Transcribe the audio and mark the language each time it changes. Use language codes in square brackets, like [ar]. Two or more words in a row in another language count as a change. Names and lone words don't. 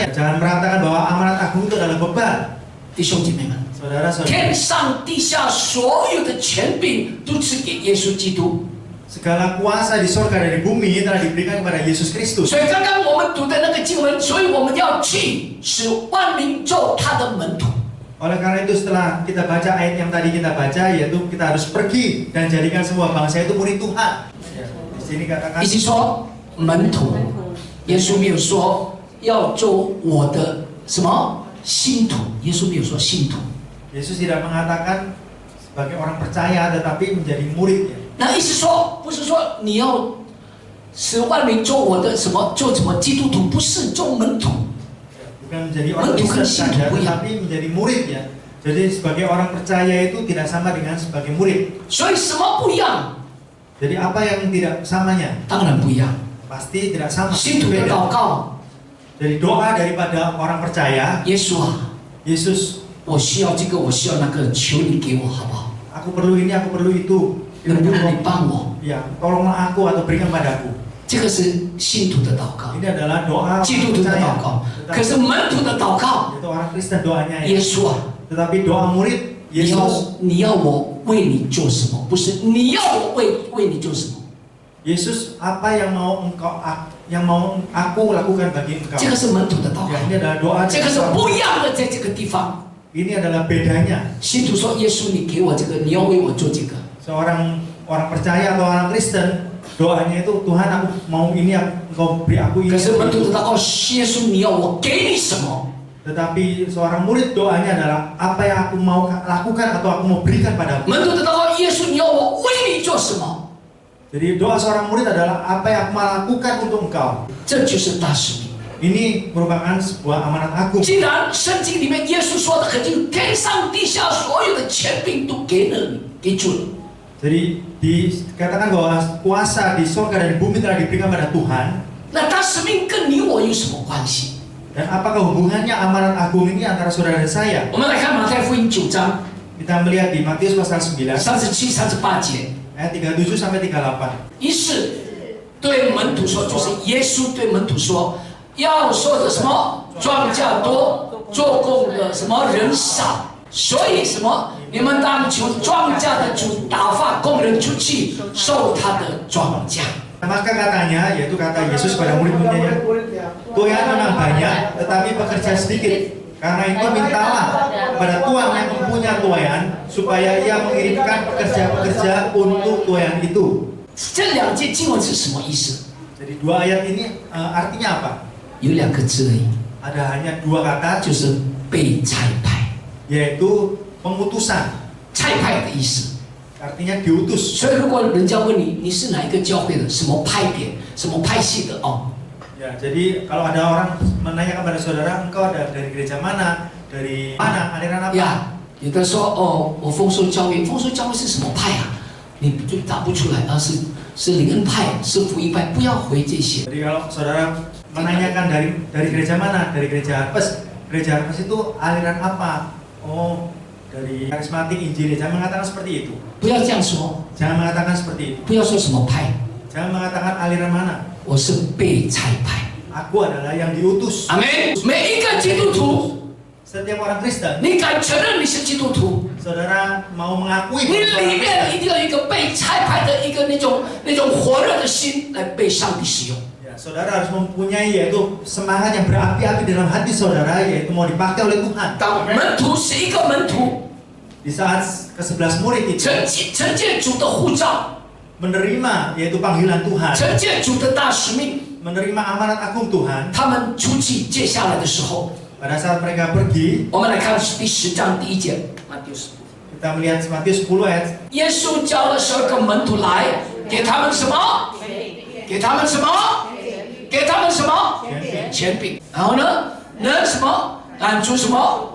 [id] Jangan mengatakan bahwa amanat agung itu adalah beban. [zh] 弟兄姐妹们， [id] Saudara-saudara, [zh] 天上地下所有的权柄都赐给耶稣基督。 [id] segala kuasa di surga dan di bumi telah diberikan kepada Yesus Kristus. [zh] 所以刚刚我们读的那个经文，所以我们要去使万民做他的门徒。 [id] Oleh karena itu setelah kita baca ayat yang tadi kita baca, yaitu kita harus pergi dan jadikan semua bangsa itu murid Tuhan. Ya, di sini katakan [zh] 一起说门徒，耶稣没有说要做我的什么信徒，耶稣没有说信徒。 [id] Yesus tidak mengatakan sebagai orang percaya tetapi menjadi murid ya. [zh] 那意思说不是说你要使万民做我的什么做什么基督徒，不是做门徒。 [id] Bukan menjadi orang Kristen saja tetapi menjadi murid ya. Jadi sebagai orang percaya itu tidak sama dengan sebagai murid. [zh] 所以什么不一样？ [id] Jadi apa yang tidak samanya? [zh] 当然不一样。 [id] Pasti tidak sama. [zh] 信徒的祷告， [id] Jadi doa daripada orang percaya, [zh] 耶稣啊， [id] Yesus, [zh] 我需要这个，我需要那个，求你给我好不好？ [id] aku perlu ini, aku perlu itu. [zh] 能不能你帮我？ [id] Ya, tolonglah aku atau berikan padaku. [zh] 这个是信徒的祷告， [id] Ini adalah doa [zh] 基督徒的祷告。可是门徒的祷告， [id] itu orang Kristen doanya [zh] 耶 [id] ya. [zh] 稣啊， [id] Tetapi doa murid [zh] 你要 [id] Yesus [zh] 你要我为你做什么？不是你要我为你做什么？ [id] Yesus apa yang mau aku lakukan bagi engkau. [zh] 这个是门徒的祷告 [id] Ya, ini adalah doa [zh] 这个是不一样的，在这个地方。 [id] Ini adalah bedanya. [zh] 信徒说：“耶稣，你给我这个，你要为我做这个。 [id] Seorang orang percaya atau orang Kristen doanya itu Tuhan aku mau ini engkau beri aku ” ini. [zh] 可是门徒的祷告：“耶稣，你要我给你什么？ [id] Tetapi seorang murid doanya adalah apa yang aku mau lakukan atau aku mau berikan padamu. [zh] 门徒的祷告：“耶稣，你要我为你做什么 [id] Jadi doa seorang murid adalah apa yang aku mau lakukan untuk engkau. ” [zh] 这就是大使命。 [id] Ini merupakan sebuah amanat agung. [zh] 既然圣经里面耶稣说的很清楚，天上地下所有的权柄都给了你， 给主了。 [id] Jadi dikatakan bahwa kuasa di surga dan di bumi telah diberikan pada Tuhan. [zh] 那大使命跟你我有什么关系？ [id] Dan apakah hubungannya amanat agung ini antara saudara dan saya? [zh] 我们来看马太福音9章 [id] Kita melihat di Matius pasal 9 [zh] 37、38节。 [id] ayat 37 sampai 38. [zh] 于是对门徒说，就是耶稣对门徒说，要说的什么庄稼多，做工的什么人少，所以什么你们当求庄稼的主打发工人出去收他的庄稼。 [id] Maka katanya, yaitu kata Yesus pada murid-muridnya, tuayan memang banyak, tetapi pekerja sedikit. Karena itu mintalah pada Tuhan yang mempunyai tuayan, supaya ia mengirimkan pekerja-pekerja untuk tuayan itu. [zh] 这两节经文是什么意思？ [id] Jadi dua ayat ini artinya apa? [zh] 有两个字而已， [id] Ada hanya dua kata, [zh] 就是被差派。 [id] yaitu pengutusan. [zh] 差派的意思。 [id] Artinya diutus. [zh] 所以如果人家问你，你是哪一个教会的，什么派别，什么派系的哦？ [id] Ya, jadi kalau ada orang menanyakan pada saudara, engkau ada dari gereja mana, dari mana, aliran apa? [zh] 呀，有的说哦，我丰收教会，丰收教会是什么派啊？你就答不出来，是灵恩派，是福音派，不要回这些。 [id] Jadi kalau saudara menanyakan dari gereja mana, dari gereja Harvest itu aliran apa? Oh, dari karismatik Injil. Jangan mengatakan seperti itu. [zh] 不要这样说， [id] Jangan mengatakan seperti itu. [zh] 不要说什么派， [id] Jangan mengatakan aliran mana. [zh] 我是被差派。 [id] Aku adalah yang diutus. [zh] 阿门。每一个基督徒， [id] Setiap orang Kristen, [zh] 你敢承认你是基督徒？ [id] saudara mau mengakui [zh] 你 [id] bahwa [zh] 里面一定要有一个被差派的一个那种火热的心来被上帝使用。 [id] ya, saudara harus mempunyai yaitu semangat yang berapi-api dalam hati saudara, yaitu mau dipakai oleh Tuhan. [zh] 当门徒是一个门徒， [id] Di saat ke-11 murid itu [zh] 承接主的呼召， [id] menerima yaitu panggilan Tuhan, [zh] 承接主的大使命， [id] menerima amanat agung Tuhan. [zh] 他们出去接下来的时候， [id] Pada saat mereka pergi, [zh] 我们来看第10章第1节，马丢10。 [id] kita melihat Matius 10 ayat [zh] 耶稣叫了12个门徒来，给他们什么？给他们什么？给他们什么？权柄。然后呢，能什么？赶出什么？